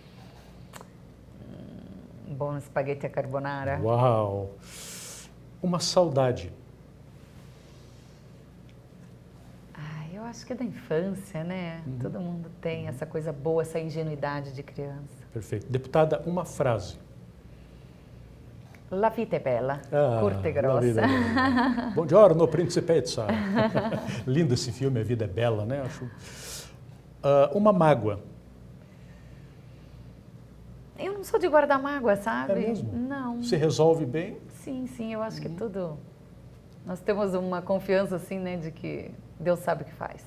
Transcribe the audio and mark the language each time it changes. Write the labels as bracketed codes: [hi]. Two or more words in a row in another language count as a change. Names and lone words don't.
[pt] Um bom espaguete à carbonara. Uau! Uma saudade. Eu acho que é da infância, né? Todo mundo tem essa coisa boa, essa ingenuidade de criança. Perfeito. Deputada, uma frase. [it] La vita è bella, [pt] curta e grossa. [it] Buongiorno, principessa. [pt] Lindo esse filme, A Vida é Bela, né? Acho. Uma mágoa. Eu não sou de guardar mágoa, sabe? É mesmo? Não. Se resolve bem? Sim, eu acho que tudo... Nós temos uma confiança, assim, né, de que Deus sabe o que faz.